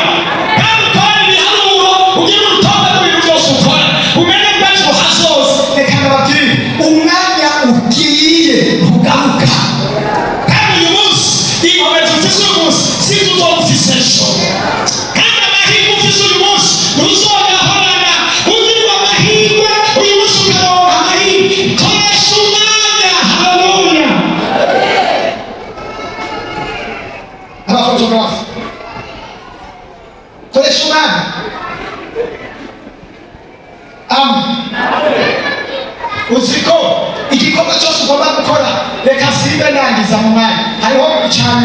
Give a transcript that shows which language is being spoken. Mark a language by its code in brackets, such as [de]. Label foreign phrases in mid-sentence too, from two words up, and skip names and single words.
[rn] kandi ukora ibiharuro ugira urutonde rw'ibintu byose ukora umenye ko ejo hazoza reka ndababwire umwanya ugiye ntugaruka kandi uyu munsi inkomezi ufise uyu munsi sinzi uzoba ufise ejo kandi amahirwe ufise uyu munsi ntuzogahorana ugirwa amahirwe uyu munsi ukaronka amahirwe koresha umwanya haleluya abafotografi koresha umwanya uziko igikorwa cyose ugomba gukora reka simbe nangiza mu mwanya hariho icyanyuma